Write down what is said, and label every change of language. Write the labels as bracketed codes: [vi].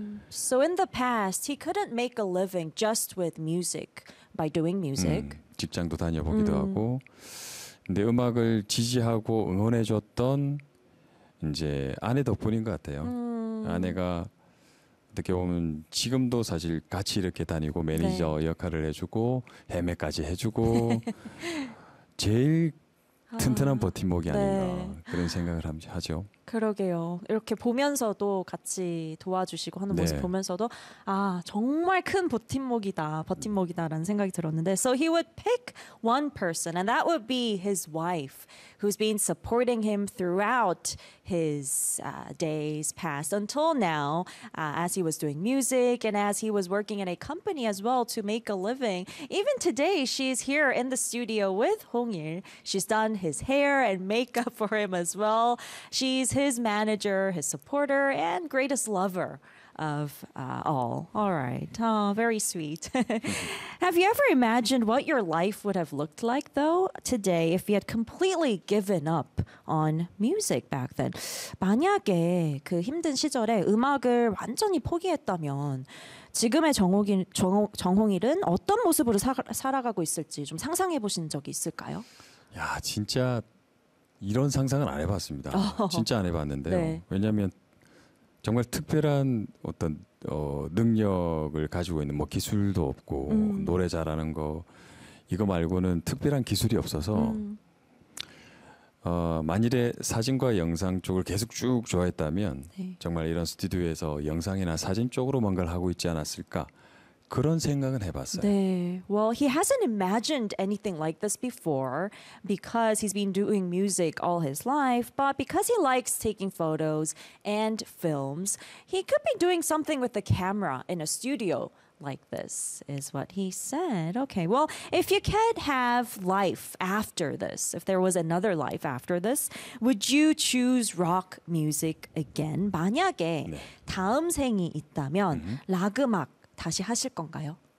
[en] So in the past he couldn't make a living just with music by doing music. [ko] 직장도 다녀보기도 하고 근데 음악을 지지하고 응원해줬던 이제 아내 덕분인 것 같아요. 아내가 어떻게 보면 지금도 사실 같이 이렇게 다니고 매니저 네. 역할을 해주고 헤매까지 해주고 제일 튼튼한 버팀목이 아닌가 네. 그런 생각을 하죠. 그러게요. 이렇게 보면서도 같이 도와주시고 하는 네. 모습 보면서도 아 정말 큰 버팀목이다, 버팀목이다라는 생각이 들었는데 [en] So he would pick one person and that would be his wife who's been supporting him throughout his days past until now as he was doing music and as he was working in a company as well to make a living. Even today she's here in the studio with Hong Il. She's done his hair and makeup for him as well. She's his manager, his supporter, and greatest lover of all. All right. Oh, very sweet. Have you ever imagined what your life would have looked like, though, today, if you had completely given up on music back then? [ko] 만약에 그 힘든 시절에 음악을 완전히 포기했다면 지금의 정홍일은 어떤 모습으로 살아가고 있을지 좀 상상해 보신 적이 있을까요? 야, 진짜... 이런 상상은 안 해봤습니다. 진짜 안 해봤는데요. 네. 왜냐하면 정말 특별한 어떤 능력을 가지고 있는 뭐 기술도 없고 노래 잘하는 거 이거 말고는 특별한 기술이 없어서 만일에 사진과 영상 쪽을 계속 쭉 좋아했다면 네. 정말 이런 스튜디오에서 영상이나 사진 쪽으로 뭔가를 하고 있지 않았을까 그런 생각은 해봤어요. 네. [en] Well, he hasn't imagined anything like this before because he's been doing music all his life. But because he likes taking photos and films, he could be doing something with the camera in a studio like this, is what he said. Okay. Well, if you could have life after this, if there was another life after this, would you choose rock music again? [ko] 만약에 네. 다음 생이 있다면 락 음악 다시 하실 건가요?